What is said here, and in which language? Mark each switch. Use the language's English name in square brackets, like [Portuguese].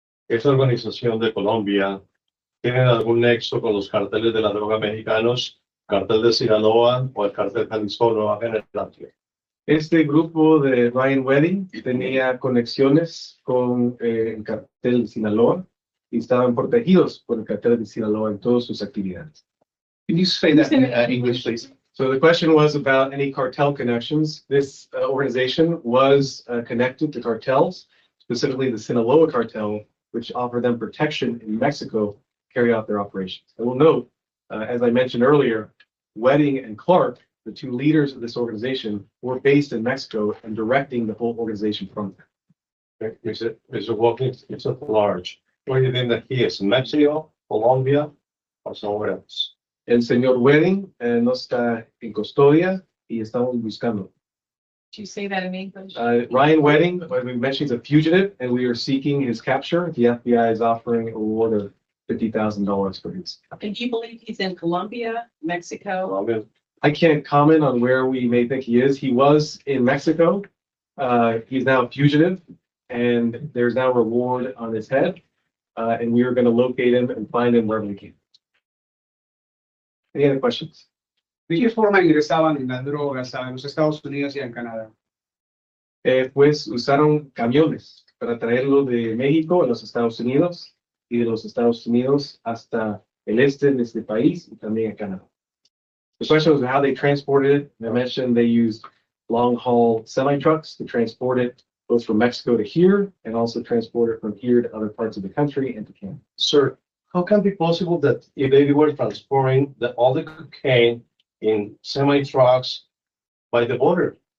[Spanish] ¿Esta organización de Colombia tiene algún nexo con los carteles de la droga mexicanos, cartel de Sinaloa o el cartel Jalisco Nueva Generación? Este grupo de Ryan Wedding tenía conexiones con el cartel de Sinaloa y estaban protegidos por el cartel de Sinaloa en todas sus actividades. [English] Can you say that in English, please? So the question was about any cartel connections. This organization was connected to cartels, specifically the Sinaloa cartel, which offered them protection in Mexico to carry out their operations. I will note, as I mentioned earlier, Wedding and Clark, the two leaders of this organization, were based in Mexico and directing the whole organization from there. Mr. Watkins, it's at large. Where do you think that he is? Mexico, Colombia, or somewhere else? [Spanish] El señor Wedding no está en custodia y estamos buscando. [English] Did you say that in English? Ryan Wedding, as we mentioned, is a fugitive, and we are seeking his capture. The FBI is offering a reward of $50,000 for his. And do you believe he's in Colombia, Mexico? Colombia. I can't comment on where we may think he is. He was in Mexico. He's now a fugitive, and there's now a reward on his head. And we are going to locate him and find him wherever we can. Any other questions? [Spanish] ¿De qué forma ingresaban las drogas a los Estados Unidos y a Canadá? Pues usaron camiones para traerlo de México a los Estados Unidos y de los Estados Unidos hasta el este de este país y también a Canadá. [English] The question was how they transported it. I mentioned they used long-haul semi-trucks to transport it both from Mexico to here and also transported from here to other parts of the country and to Canada. Sir, how can it be possible that if they were transporting all the cocaine in semi-trucks by the border?